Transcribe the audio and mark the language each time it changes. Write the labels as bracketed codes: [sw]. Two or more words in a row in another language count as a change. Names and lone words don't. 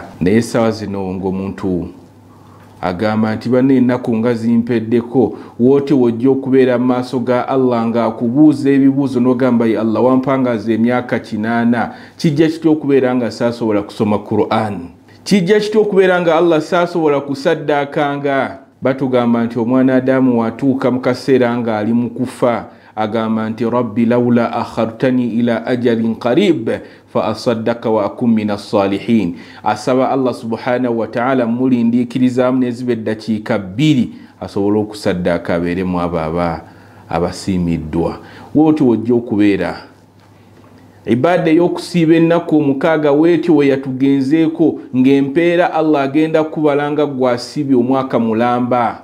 [lg] Naye sawa zino ng'omuntu agamba nti bane ennaku nga zimpeddeko, wote wojja okubeera mu maaso ga Allah nga akubuuza ebibuuzo n'ogamba ye Allah wampangaza emyaka 8, kijja kitya okubeera nga saasobola kusoma Qur'an? Kijja kitya okubeera nga Allah saasobola kusaddaakanga? Batugamba nti omwana Adamu watuuka mu kaseera nga ali mu kufa, agamba nti [ar] رب لولا أخرتني إلى أجل قريب فأصدق وأكن من الصالحين. [lg] Asaba Allah [ar] سبحانه وتعالى [lg] mulindiikirizamu nezibe eddakiika 2 asobola okusaddaaka abeeremu abo abasiimiddwa. Wotyo wojja okubeera ibada y'okusiiba ennaku 6 wetyo we yatugenzeeko ng'empeera Allah agenda kubalanga gwasiibye omwaka mulamba.